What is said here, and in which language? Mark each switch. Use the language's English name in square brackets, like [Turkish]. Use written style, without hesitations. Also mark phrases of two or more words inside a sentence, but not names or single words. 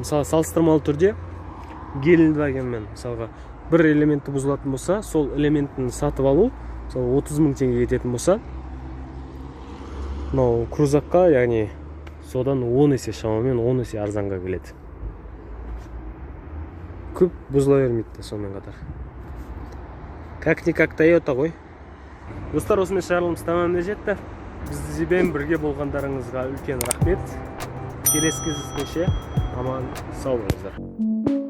[Kazakh] Мысалы салыстырмалы түрде Гелендвагенмен мысалға бір элементі бұзылатын болса, сол элементін сатып алу, мысалы 30 000 теңге кететін болса, мынау крузакқа, яғни содан 10 есе шамамен 10 есе арзанға келеді. Көп бұзыла бермейді сонымен қатар. Как-никак Toyota ғой. Достар, осымен шығарылымыз тамамына жетті. Бізбен бірге болғандарыңызға үлкен рахмет. Келесі кездескенше аман сау болыңыздар.